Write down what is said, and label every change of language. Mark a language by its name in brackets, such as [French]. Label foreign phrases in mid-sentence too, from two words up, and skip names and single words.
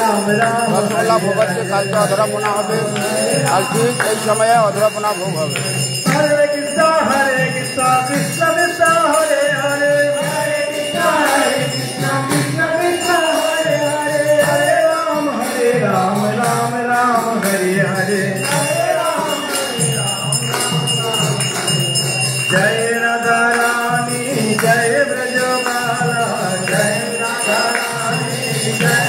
[Bangla] রসগোল্লা ভোগ হচ্ছে, কালকে অধরাপনা হবে, কাল ঠিক এই সময়ে অধরাপনা ভোগ হবে। [Sanskrit] हरे कृष्ण कृष्ण कृष्ण हरे हरे हरे कृष्ण कृष्ण कृष्ण हरे हरे हरे राम राम राम हरे हरे [Hindi] जय राधा रानी जय ब्रजमाला जय राधा रानी जय